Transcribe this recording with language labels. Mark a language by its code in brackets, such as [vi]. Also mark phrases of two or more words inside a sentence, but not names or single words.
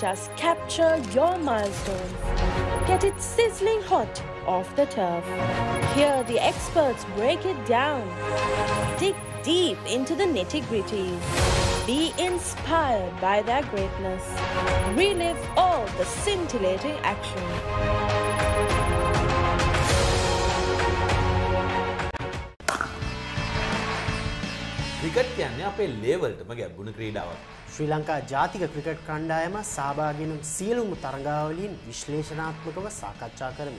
[en] Let us capture your milestones. Get it sizzling hot off the turf. Hear the experts break it down. Dig deep into the nitty-gritties. Be inspired by their greatness. Relive all the scintillating action. [si] ක්‍රිකට් කියන්නේ අපේ ලේවල්ටම ගැඹුණු ක්‍රීඩාවක්. ශ්‍රී ලංකා ජාතික ක්‍රිකට් කණ්ඩායම සහභාගී වන සියලුම තරගාවලීන් විශ්ලේෂණාත්මකව සාකච්ඡා කරමි.